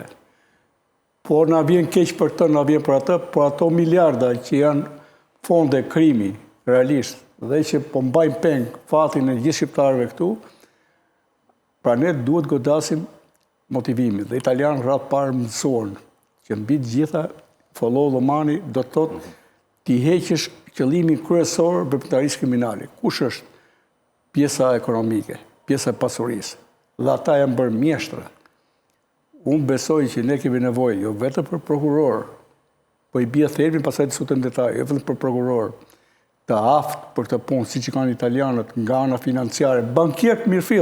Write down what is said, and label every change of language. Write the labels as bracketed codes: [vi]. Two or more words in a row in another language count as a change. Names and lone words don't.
[sq] Por na vjen keq për të, na vjen për atë, por ato miliarda që janë fonde krimi, realisht, dhe që po mbajnë peng fatin e gjithë shqiptarëve këtu, pra ne duhet godasim motivimin. Dhe italianë rrath parë mësuan që mbi të gjitha [en] follow the money [sq] do të thotë ti heqësh qëllimin kryesor veprimtarisë kriminale. Kush është pjesa ekonomike, pjesa e pasurisë? Dhe ata janë bërë mjeshtra. Unë besoj që ne kemi nevojë jo vetëm për prokuror, po i bie thelbin pastaj diskutojmë detaj, jo vetëm për prokuror, të aftë për të punë, si që kanë italianët nga ana financiare, bankierët mirëfill.